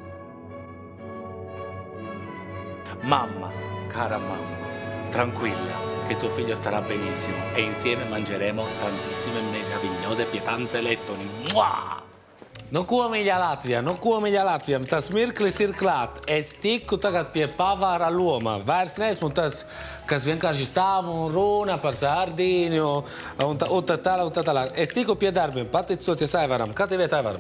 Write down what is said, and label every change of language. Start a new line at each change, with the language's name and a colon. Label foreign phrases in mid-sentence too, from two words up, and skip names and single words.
Italian: Mamma, cara mamma, tranquilla, che tuo figlio starà benissimo e insieme mangeremo tantissime meravigliose pietanze e lettoni. Mua!
Latvian: Ko mīļā Latvijā? Tas mirklis ir klāt. Es tiku tagad pie pavāra loma. Vairs neesmu tas, kas vienkārši stāv un runa par Sardīņu un tā tālāk. Es tiku pie darbiem, pateicoties Aivaram. Kā tev iet, Aivaram?